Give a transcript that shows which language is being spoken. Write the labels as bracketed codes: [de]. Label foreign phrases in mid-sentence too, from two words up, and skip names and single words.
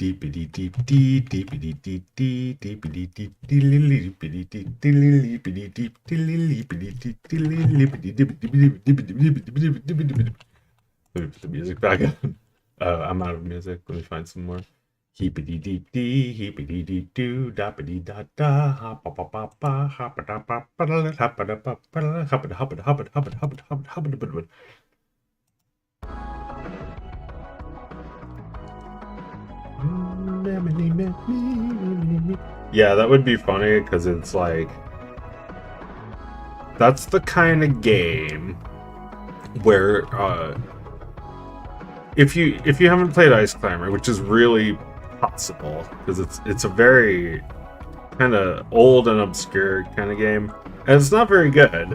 [en] Let me put the music back on. I'm out of music. Let me find some more. Heepity deep dee, heepity deep doo, dappity da da, hoppa pa pa pa, hoppa da pa pa da, hoppa da pa pa da, hoppa da hoppa da hoppa da hoppa da hoppa da hoppa da hoppa da hoppa da. Yeah, that would be funny because it's like, that's the kind of game where if you haven't played Ice Climber, which is really possible because it's a very kind of old and obscure kind of game, and it's not very good.